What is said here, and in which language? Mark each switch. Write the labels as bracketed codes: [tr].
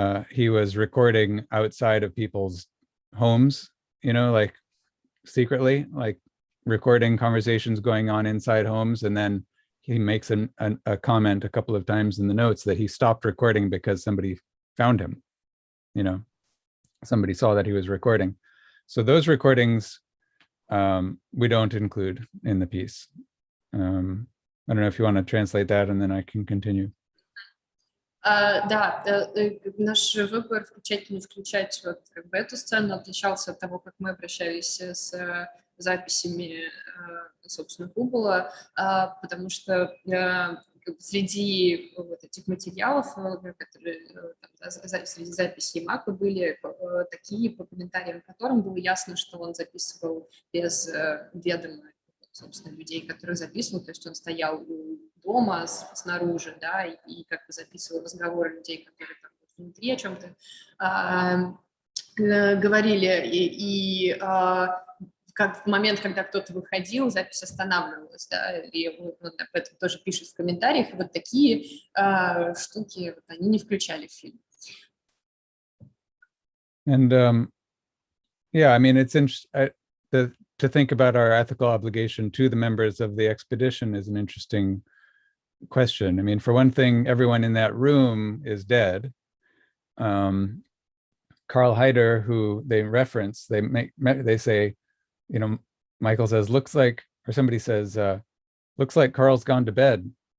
[en] he was recording outside of people's homes, like secretly, like recording conversations going on inside homes, and then he makes a comment a couple of times in the notes that he stopped recording because somebody found him. Somebody saw that he was recording. So those recordings we don't include in the piece. I don't know if you want to translate that, and then I can continue. [ru] Да, наш выбор включать или не включать вот как бы эту сцену отличался от того, как мы обращались с записями, собственно, Гугла, потому что среди вот этих материалов, которые среди записей Мака были такие, по комментариям которым было ясно, что он записывал без ведома, собственно, людей, которые записывал, то есть он стоял у дома снаружи, да, и как бы записывал разговоры людей, которые там внутри о чем-то говорили, и как в момент, когда кто-то выходил, запись останавливалась, да, и он об этом тоже пишет в комментариях, и вот такие штуки вот, они не включали в фильм. [en] And yeah, I mean, it's interesting to think about our ethical obligation to the members of the expedition is an interesting question. I mean, for one thing, everyone in that room is dead. Karl Haider, who they reference, they say, Michael says, looks like, or somebody says, looks like Karl's gone to bed.